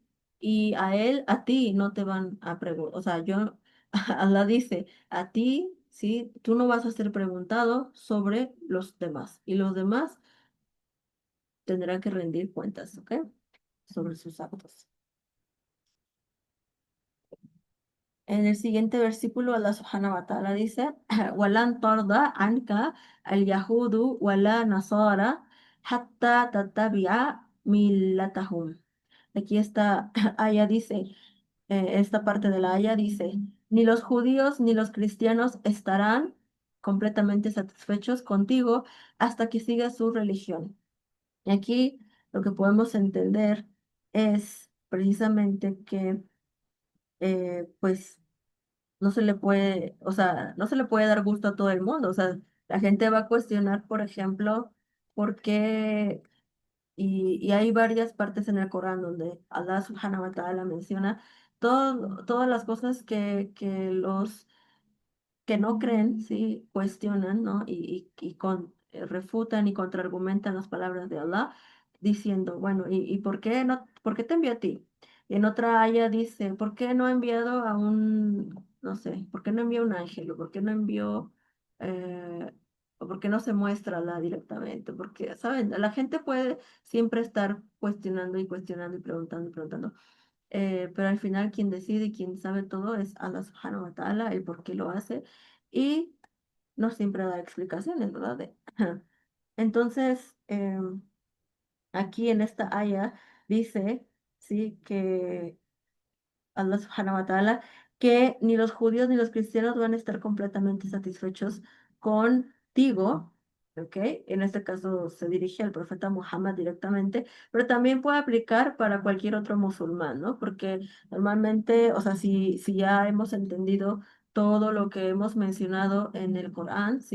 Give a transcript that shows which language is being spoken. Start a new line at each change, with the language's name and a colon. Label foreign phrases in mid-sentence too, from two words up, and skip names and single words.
Spanish: Y a él, a ti no te van a preguntar, o sea, Allah dice, a ti, ¿sí? Tú no vas a ser preguntado sobre los demás y los demás tendrán que rendir cuentas, ¿ok? Sobre sus actos. En el siguiente versículo,
Arabic: الله سبحانه وتعالى
Spanish: dice,
Arabic: وَلَنْ تَرْضَ عَنْكَ الْيَهُودُ وَلَا نَصَارَى حَتَّى تَتَّبِعَ مِلَّتَهُمْ.
Spanish: Aquí esta aya dice, esta parte de la aya dice, ni los judíos ni los cristianos estarán completamente satisfechos contigo hasta que sigas su religión. Y aquí lo que podemos entender es precisamente que, pues, no se le puede, o sea, no se le puede dar gusto a todo el mundo. O sea, la gente va a cuestionar, por ejemplo, por qué, y hay varias partes en el Corán donde
Arabic: الله سبحانه وتعالى
Spanish: menciona todas las cosas que los que no creen, sí, cuestionan, ¿no? Refutan y contraargumentan las palabras de Allah, diciendo, bueno, ¿y por qué no, por qué te envió a ti? Y en otra aya dice, ¿por qué no ha enviado a un, no sé, por qué no envió un ángel? ¿O por qué no envió, o por qué no se muestra Allah directamente? Porque, ¿saben? La gente puede siempre estar cuestionando y cuestionando y preguntando y preguntando. Pero al final quien decide y quien sabe todo es
Arabic: الله سبحانه وتعالى,
Spanish: el por qué lo hace y no siempre da explicaciones, ¿verdad? Entonces, aquí en esta aya dice, sí, que
Arabic: الله سبحانه وتعالى,
Spanish: que ni los judíos ni los cristianos van a estar completamente satisfechos contigo, ¿ok? En este caso se dirige al profeta Muhammad directamente, pero también puede aplicar para cualquier otro musulmán, ¿no? Porque normalmente, o sea, si ya hemos entendido todo lo que hemos mencionado en el Corán, ¿sí?